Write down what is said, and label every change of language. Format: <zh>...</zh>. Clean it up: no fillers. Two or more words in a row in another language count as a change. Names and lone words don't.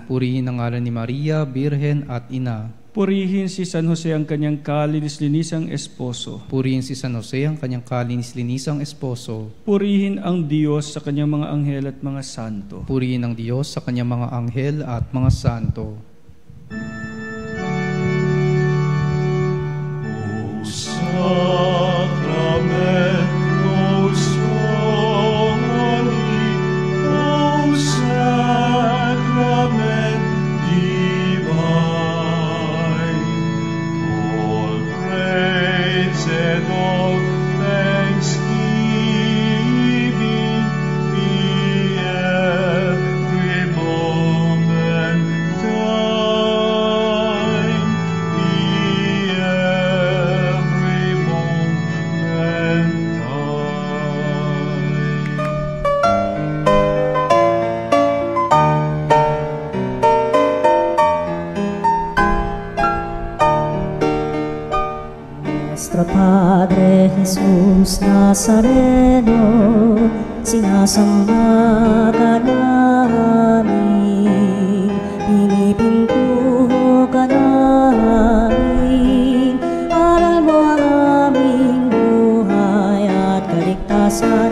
<tl>Purihin ang ngalan ni Maria, Birhen at Ina. Purihin si San Jose ang kanyang kalinis-linisang esposo. Purihin si San Jose ang kanyang kalinis-linisang esposo. Purihin ang Diyos sa kanyang mga anghel at mga santo. Purihin ang Diyos sa kanyang mga anghel at mga santo.</tl> <la>Sacramento soli,</la> <en>O Sacrament divine, all praise and all thanksgiving be every moment thine, be every moment thine.</en> <tl>Nuestro Padre Jesus Nazareno, sinasamba ka namin, pinipintuho ka namin, aral mo ang aming buhay at kaligtasan.</tl>